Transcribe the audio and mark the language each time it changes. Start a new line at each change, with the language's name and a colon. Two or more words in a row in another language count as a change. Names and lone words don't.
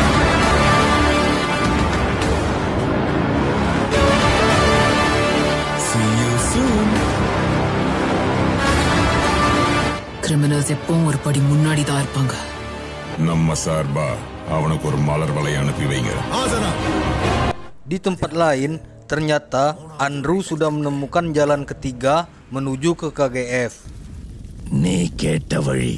Tamil: கிரிமினல்ஸ் எப்பவும் ஒரு படி முன்னாடி தான் இருப்பாங்க. நம்ம சார்பா அவனுக்கு ஒரு மலர் வலை அனுப்பி வைங்க.
Indonesian: Di tempat lain, ternyata Andrew sudah menemukan jalan ketiga menuju ke KGF. Ni keta wali.